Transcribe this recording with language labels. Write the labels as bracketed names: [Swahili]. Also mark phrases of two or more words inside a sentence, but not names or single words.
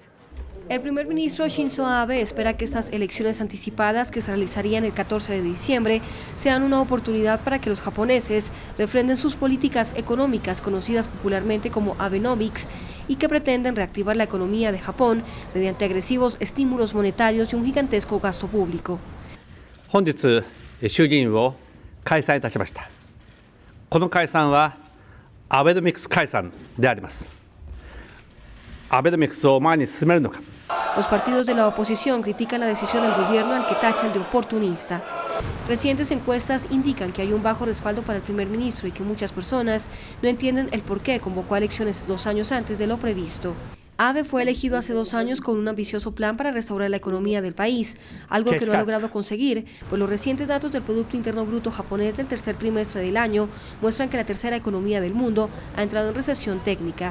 [Spanish] El primer ministro Shinzo Abe espera que estas elecciones anticipadas, que se realizarían el 14 de diciembre, sean una oportunidad para que los japoneses refrenden sus políticas económicas, conocidas popularmente como Abenomics, y que pretenden reactivar la economía de Japón mediante agresivos estímulos monetarios y un gigantesco gasto público. [Japanese] 本日、衆議院を解散いたしました。この解散はアベノミクス解散であります。アベノミクスを前に進めるのか。 [Spanish] Los partidos de la oposición critican la decisión del gobierno al que tachan de oportunista. Recientes encuestas indican que hay un bajo respaldo para el primer ministro y que muchas personas no entienden el por qué convocó a elecciones 2 años antes de lo previsto. Abe fue elegido hace 2 años con un ambicioso plan para restaurar la economía del país, algo que no ha logrado conseguir, pues los recientes datos del Producto Interno Bruto japonés del tercer trimestre del año muestran que la tercera economía del mundo ha entrado en recesión técnica.